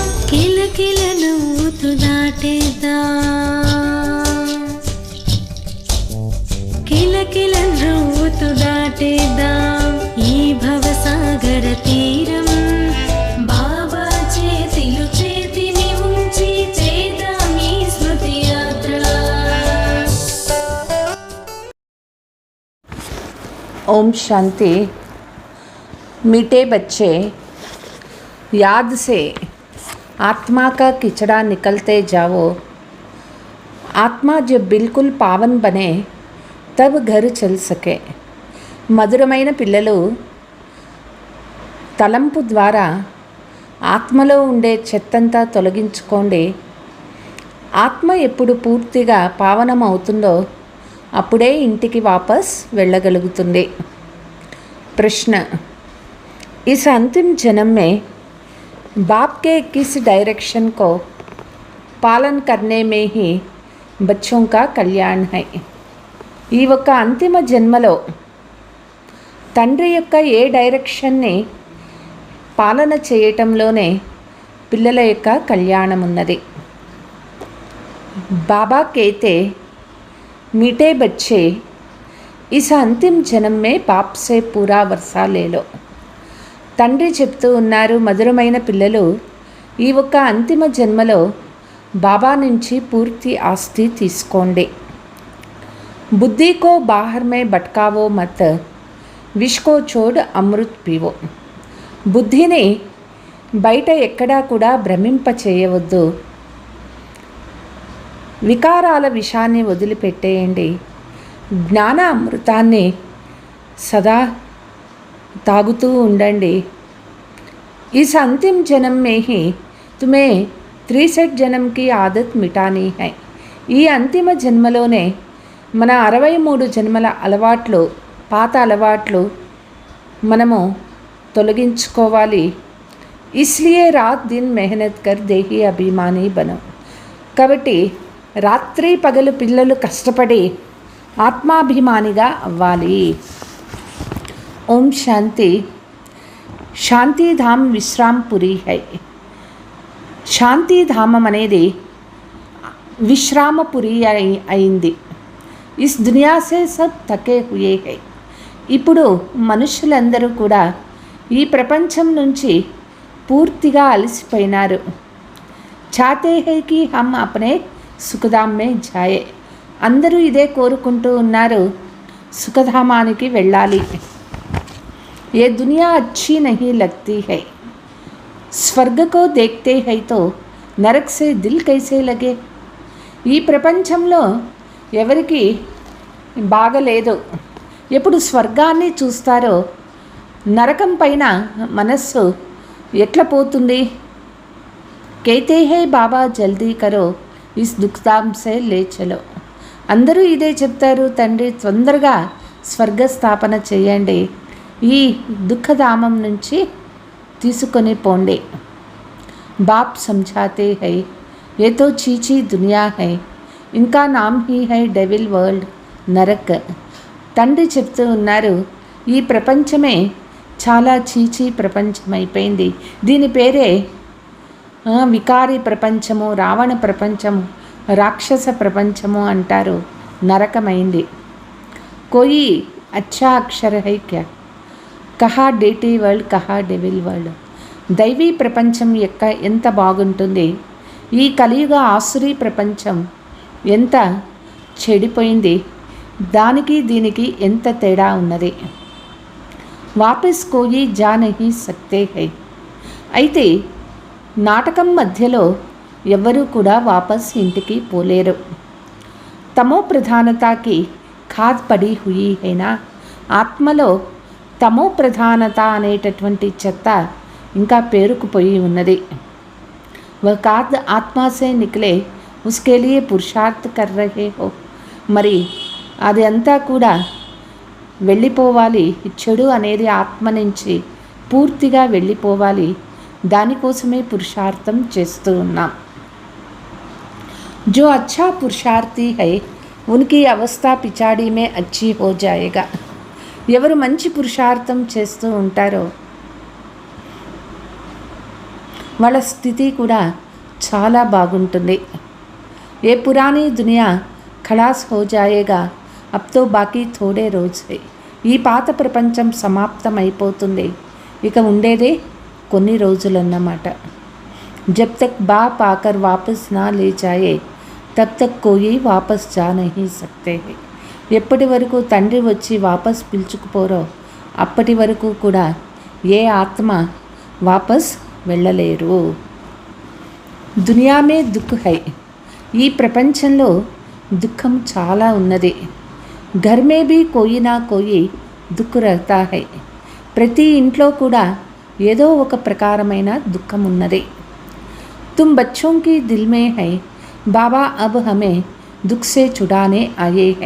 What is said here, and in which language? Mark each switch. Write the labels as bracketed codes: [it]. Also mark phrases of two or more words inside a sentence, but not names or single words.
[te] కిలకిల నవ్వుతూ దాటేద్దాం. కిలకిల నవ్వుతూ దాటేద్దాం ఈ భవసాగర తీరం. బాబా చేతిలో చేతిని ఉంచి చేద్దాం ఈ స్మృతి యాత్ర. [hi] ओम शांति। मीठे बच्चे, याद से आत्मा का किचड़ा निकलते जाओ। आत्मा जब बिल्कुल पावन बने तब घर चल सके। [te] మధురమైన పిల్లలు, తలంపు ద్వారా ఆత్మలో ఉండే చెత్తంతా తొలగించుకోండి. ఆత్మ ఎప్పుడు పూర్తిగా పావనం అవుతుందో అప్పుడే ఇంటికి వాపస్ వెళ్ళగలుగుతుంది. [hi] प्रश्न, इस अंतिम जन्म में बाप के किस डायरेक्शन को पालन करने में ही बच्चों का कल्याण है? [te] ఈ ఒక్క అంతిమ జన్మలో తండ్రి యొక్క ఏ డైరెక్షన్ని పాలన చేయటంలోనే పిల్లల యొక్క కళ్యాణం ఉన్నది. [hi] బాబా कहते, मीठे बच्चे, इस अंतिम जन्म में बाप से पूरा वर्षा ले लो. [te] తండ్రి చెప్తూ ఉన్నారు, మధురమైన పిల్లలు, ఈ ఒక్క అంతిమ జన్మలో బాబా నుంచి పూర్తి ఆస్తి తీసుకోండి. [hi] बुद्धि को बाहर में भटकाओ मत, विष को छोड़ अमृत पीवो. [te] బుద్ధిని బయట ఎక్కడా కూడా భ్రమింప చేయవద్దు. వికారాల విషాన్ని వదిలిపెట్టేయండి. జ్ఞాన అమృతాన్ని సదా తాగుతూ ఉండండి. [hi] इस अंतिम जन्म में ही तुम्हें 63 जन्म की आदत मिटानी है. [te] ఈ అంతిమ జన్మలోనే మన 63 జన్మల అలవాట్లు, పాత అలవాట్లు మనము తొలగించుకోవాలి. [hi] इसलिए रात दिन मेहनत कर देही अभिमानी बनो. [te] కాబట్టి రాత్రి పగలు పిల్లలు కష్టపడి ఆత్మాభిమానిగా అవ్వాలి. [hi] ओम शांति. शांतिधाम विश्रामपुरी है. [te] శాంతిధామం అనేది విశ్రామపురి అయింది. [hi] इस दुनिया से सब थके हुए हैं. [te] ఇప్పుడు మనుషులందరూ కూడా ఈ ప్రపంచం నుంచి పూర్తిగా అలసిపోయినారు. [hi] चाहते हैं कि हम अपने सुखधाम में जाएं. [te] అందరూ ఇదే కోరుకుంటూ ఉన్నారు, సుఖధామానికి వెళ్ళాలి. [hi] ये दुनिया अच्छी नहीं लगती है. स्वर्ग को देखते हैं तो नरक से दिल कैसे लगे. [te] ఈ ప్రపంచంలో ఎవరికి బాగలేదు. ఎప్పుడు స్వర్గాన్ని చూస్తారో నరకం పైన మనస్సు ఎట్లా పోతుంది. [hi] कहते हैं बाबा जल्दी करो इस दुःखधाम से ले चलो. [te] అందరూ ఇదే చెప్తారు, తండ్రి తొందరగా స్వర్గస్థాపన చేయండి, ఈ దుఃఖధామం నుంచి తీసుకొని పోండి. [hi] బాప్ समझाते हैं, ये तो चीची दुनिया है, इनका नाम ही है [en] devil world, [hi] నరక్. [te] తండ్రి చెప్తూ ఉన్నారు, ఈ ప్రపంచమే చాలా చీచీ ప్రపంచం అయిపోయింది. దీని పేరే వికారి ప్రపంచము, రావణ ప్రపంచము, రాక్షస ప్రపంచము అంటారు. నరకమైంది. [hi] कोई अच्छा अक्षर है क्या, कहाँ [en] deity world, [hi] कहाँ [en] devil world. [te] దైవీ ప్రపంచం ఎంత బాగుంటుంది, ఈ కలియుగ ఆసురీ ప్రపంచం ఎంత చెడిపోయింది, దానికి దీనికి ఎంత తేడా ఉన్నది. [hi] वापस कोई जा नहीं सकते हैं. [te] అయితే నాటకం మధ్యలో ఎవ్వరూ కూడా వాపస్ ఇంటికి పోలేరు. [hi] तमोप्रधानता की खाद पड़ी हुई है ना, [te] ఆత్మలో తమో ప్రధానత అనేటటువంటి చెత్త ఇంకా పేరుకుపోయి ఉన్నది. [hi] వह खाद आत्मा से निकले, उसके लिए पुरुषार्थ कर रहे हो. [te] మరి అది అంతా కూడా వెళ్ళిపోవాలి. చెడు అనేది ఆత్మ నుంచి పూర్తిగా వెళ్ళిపోవాలి. దానికోసమే పురుషార్థం చేస్తూ ఉన్నాం. [hi] जो अच्छा पुरुषार्थी है उनकी अवस्था पिछाड़ी में अच्छी हो जायेगा. [te] ఎవరు మంచి పురుషార్థం చేస్తూ ఉంటారో వాళ్ళ స్థితి కూడా చాలా బాగుంటుంది. [hi] ये पुरानी दुनिया खलास हो जायेगा, अब तो बाकी थोड़े रोज़ है. [te] ఈ పాత ప్రపంచం సమాప్తం అయిపోతుంది, ఇక ఉండేదే కొన్ని రోజులన్నమాట. [hi] जब तक बाप आकर वापस ना ले जाए तब तक कोई वापस जा नहीं सकते हैं. [te] ఎప్పటి వరకు తండ్రి వచ్చి వాపస్ పిలుచుకుపోరో అప్పటి వరకు కూడా ఏ ఆత్మ వాపస్ వెళ్ళలేరు. [hi] दुनिया में दुःख है. [te] ఈ ప్రపంచంలో దుఃఖం చాలా ఉన్నది. [hi] घर में भी कोई ना कोई दुःख रहता है. [te] ప్రతి ఇంట్లో కూడా ఏదో ఒక ప్రకారమైన దుఃఖం ఉన్నది. [hi] तुम बच्चों की दिल में है, बाबा अब हमें दुःख से छुड़ाने आये हैं.